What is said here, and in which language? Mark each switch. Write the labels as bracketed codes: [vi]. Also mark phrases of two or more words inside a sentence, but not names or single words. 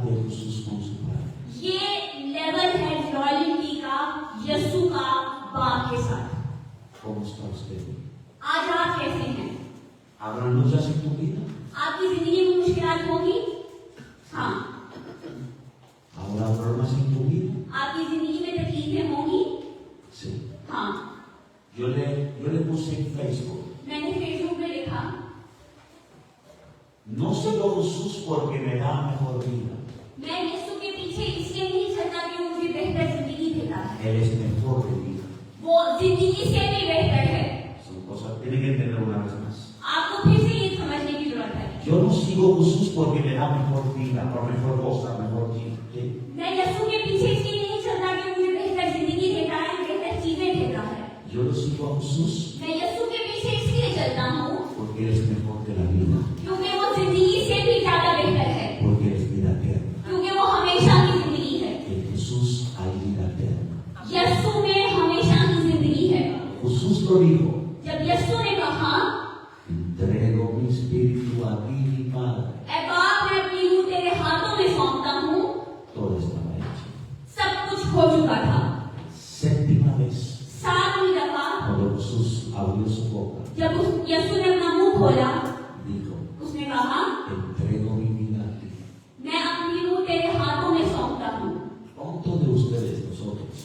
[es] Jesús con su Padre. [hi] ये लेवल है लॉयल्टी का यीशु का बाप के साथ। [es] ¿Cómo está usted? [hi] आज आप कैसे हैं? [es] ¿Habrán luchas en tu vida? [hi] आपकी जिंदगी में मुश्किलात होगी? हाँ। [es] ¿Habrá problemas en tu vida? [hi] आपकी जिंदगी में तकलीफें होंगी? [es] Sí. [hi] हाँ। [es] Yo le puse en Facebook. [hi] मैंने फेसबुक पे लिखा, [es] No sigo a Jesús porque me da mejor vida. [hi] मैं यीशु के पीछे इसलिए नहीं चलता कि मुझे बेहतर जिंदगी देता है। [es] Él es mejor de vida. [hi] वो जिंदगी से भी बेहतर है। [es] Son cosas que tienen que entender una vez más. [hi] आपको फिर से ये समझने की जरूरत है। [es] Yo no sigo a Jesús porque me da mejor vida, por mejor cosa, mejor chiste. [hi] मैं यीशु के पीछे इसलिए नहीं चलता कि मुझे बेहतर जिंदगी देता है, बेहतर चीजें देता है। [es] Yo lo sigo a Jesús [hi] मैं यीशु के पीछे इसलिए चलता हूँ [es] porque Él es mejor que la vida, [hi] क्योंकि वो जिंदगी से भी ज्यादा बेहतर है, [es] porque Él es vida eterna. [hi] क्योंकि वो हमेशा की जिंदगी है। [es] En Jesús hay vida eterna. [hi] यीशु में हमेशा की जिंदगी है। [es] Jesús lo dijo, [hi] जब यीशु ने कहा, [es] entrego mi espíritu a ti, mi Padre, [hi] ऐ बाप, मैं अपनी रूह तेरे हाथों में सौंपता हूँ, [es] todo estaba hecho. [hi] सब कुछ हो चुका था। [es] Séptima vez, [hi] सातवीं दफा [es] cuando Jesús abrió su boca, [hi] जब यीशु ने अपना मुंह खोला, [es] dijo, [hi] उसने कहा, [es] entrego mi vida a ti. [hi] मैं अपनी रूह तेरे हाथों में सौंपता हूँ। [es] ¿Cuántos de ustedes, nosotros,